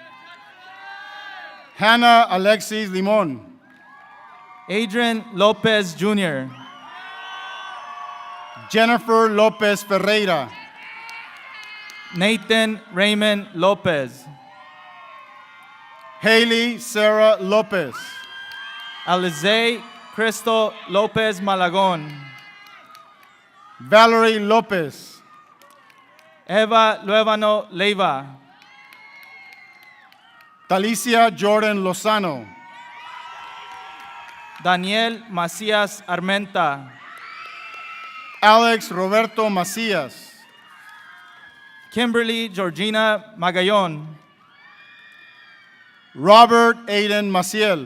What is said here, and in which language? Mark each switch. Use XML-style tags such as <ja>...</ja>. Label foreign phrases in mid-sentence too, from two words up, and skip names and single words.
<en>Hannah Alexis Limon, Adrian Lopez Jr., Jennifer Lopez Ferreira, Nathan Raymond Lopez, Haley Sarah Lopez, Alize Cristo Lopez Malagón, Valerie Lopez, Eva Luevano Leiva, Talicia Jordan Lozano, Daniel Macías Armenta, Alex Roberto Macías, Kimberly Georgina Magallón, Robert Aiden Maciel,</en>